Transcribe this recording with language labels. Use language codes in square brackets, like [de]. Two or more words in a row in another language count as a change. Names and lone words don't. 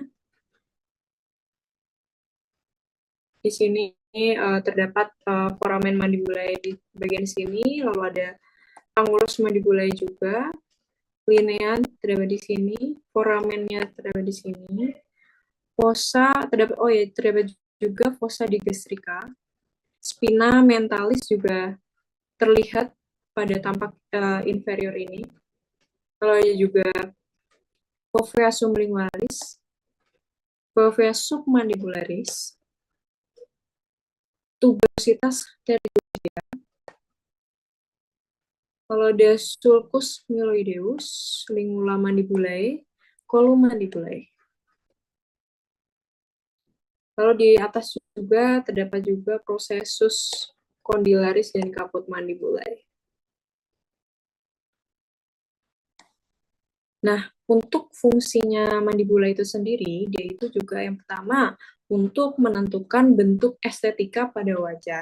[id] Di sini terdapat [la] foramen mandibulae [id] di bagian sini, lalu ada [la] angulus mandibulae [id] juga, linea terdapat di sini, foramennya terdapat di sini, fossa terdapat juga [la] fossa digastrica, spina mentalis [id] juga terlihat pada tampak inferior ini. Lalu ada juga [la] fovea sublingualis, fovea submandibularis, tuberositas pterygoidea. [id] Kalau ada [la] sulcus myloideus, lingula mandibulae, column mandibulae. [id] Lalu di atas juga terdapat juga [la] prosesus condylaris [id] dan [la] kaput mandibulae. [id] Nah, untuk fungsinya mandibula itu sendiri, dia itu juga yang pertama untuk menentukan bentuk estetika pada wajah.